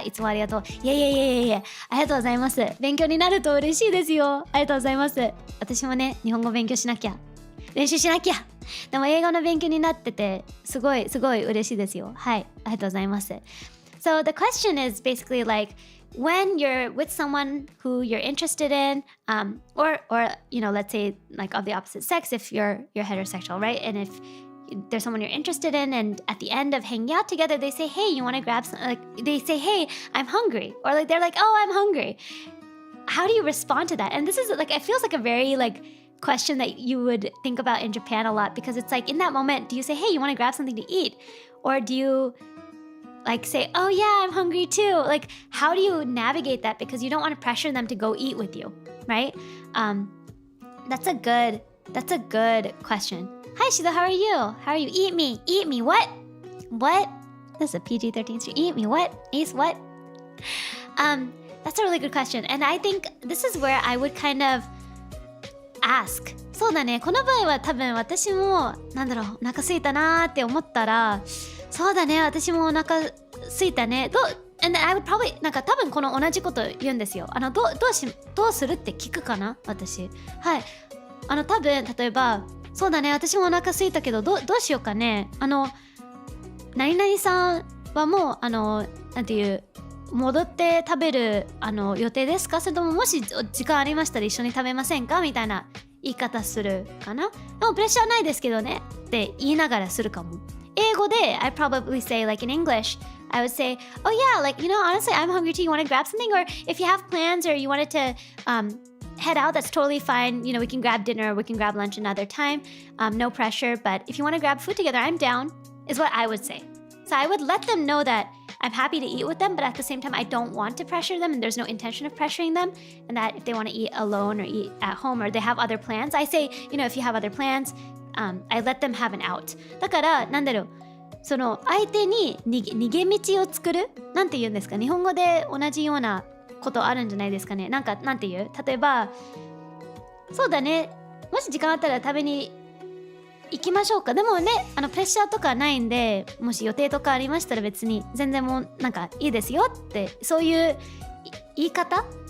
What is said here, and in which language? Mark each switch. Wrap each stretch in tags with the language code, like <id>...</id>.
<ja>いつもありがとう。いや。ありがとうございます。勉強になると嬉しいですよ。ありがとうございます。私もね、日本語勉強しなきゃ。練習しなきゃ。でも英語の勉強になってて、すごい嬉しいですよ。はい。ありがとうございます。</ja> <en>So, the question is basically like, when you're with someone who you're interested in, or you know, let's say like of the opposite sex, if you're heterosexual, right? And if there's someone you're interested in, and at the end of hanging out together, they say, "Hey, you want to grab some?" Like they say, "Hey, I'm hungry," or like they're like, "Oh, I'm hungry." How do you respond to that? And this is like it feels like a very like question that you would think about in Japan a lot because it's like in that moment, do you say, "Hey, you want to grab something to eat," or do you like say, "Oh yeah, I'm hungry too"? Like how do you navigate that because you don't want to pressure them to go eat with you, right? That's a good question. Hi Shiza, how are you? Eat me, what? This is a PG-13 stream. Eat me, what? Ace, what? That's a really good question. And I think this is where I would kind of ask.</en> <ja>そうだね、この場合は多分私もなんだろう、お腹空いたなーって思ったらそうだね、私もお腹空いたね。</ja> <en>And I would probably</en> <ja>なんか多分この同じこと言うんですよ。どうするって聞くかな私。はい。多分例えばそうだね、私もお腹空いたけどどうしようかね。何々さんはもうなんていう戻って食べる予定ですか？それとももし時間ありましたら一緒に食べませんか？みたいな言い方するかな。でもプレッシャーないですけどねって言いながらするかも。英語で</ja> <en>I probably say like in English I would say, oh yeah, like you know honestly I'm hungry too, you want to grab something, or if you have plans or you wanted to head out, that's totally fine. You know, we can grab dinner, we can grab lunch another time, no pressure, but if you want to grab food together, I'm down, is what I would say. So I would let them know that I'm happy to eat with them, but at the same time I don't want to pressure them and there's no intention of pressuring them, and that if they want to eat alone or eat at home or they have other plans, I say, you know, if you have other plans, I let them have an out.</en> <ja>だからなんだろう、その相手に逃げ道を作るなんて言うんですか、日本語で同じようなことあるんじゃないですかね。なんかなんて言う、例えばそうだね、もし時間あったら食べに行きましょうか。でもね、プレッシャーとかないんで、もし予定とかありましたら別に全然もうなんかいいですよって、そういう言い方</ja>